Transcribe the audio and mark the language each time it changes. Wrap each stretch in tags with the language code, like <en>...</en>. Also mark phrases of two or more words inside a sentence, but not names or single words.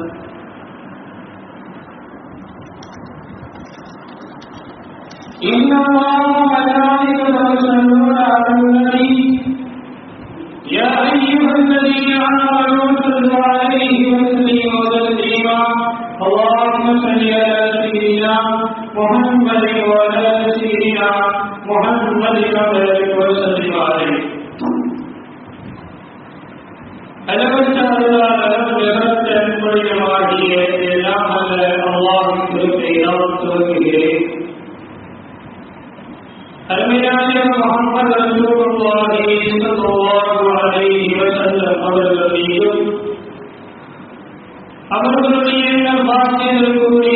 <ar>إن الله وملائكته يصلون على النبي يا أيها الذين آمنوا صلوا عليه وسلموا تسليما. اللهم صل على سيدنا محمد وعلى سيدنا محمد وبارك وسلم عليه.</ar> <ta>அளவற்ற அருளாளரும் நிகரற்ற அன்புடையவனாகிய எல்லாம் வல்ல அல்லாஹ்வின் திருப்பெயரால் துவங்குகிறேன். அருமையான முஹம்மது</ta> <ar>رسول الله صلى الله عليه وسلم</ar> <ta>அவர்கள் மீதும் அவர்களுடைய பாக்கியங்களுக்குரிய</ta>